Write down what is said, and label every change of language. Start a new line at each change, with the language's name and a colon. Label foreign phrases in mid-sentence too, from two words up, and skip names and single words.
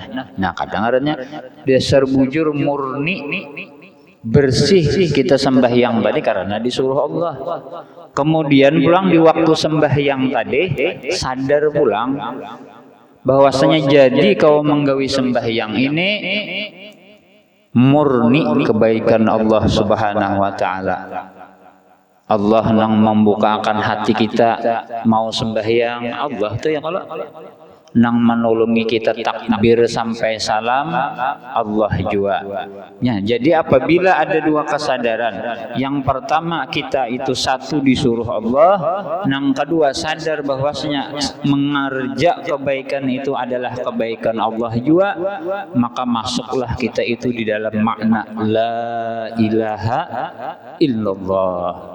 Banjar: Nah kadang adanya dasar bujur murni bersih kita sembahyang tadi karena disuruh Allah. Kemudian pulang di waktu sembahyang tadi sadar pulang bahwasanya jadi kau menggawi sembahyang ini murni kebaikan Allah
Arabic: سبحانه وتعالى.
Banjar: Allah yang membukakan hati kita mau sembahyang, Allah tuh yang kalau nang menolongi kita takbir sampai salam, Allah juga.
Indonesian: Ya, jadi apabila ada dua kesadaran, yang pertama kita itu satu disuruh Allah, yang kedua sadar bahwasanya mengerja kebaikan itu adalah kebaikan Allah juga, maka masuklah kita itu di dalam makna
Arabic: لا إله إلا الله.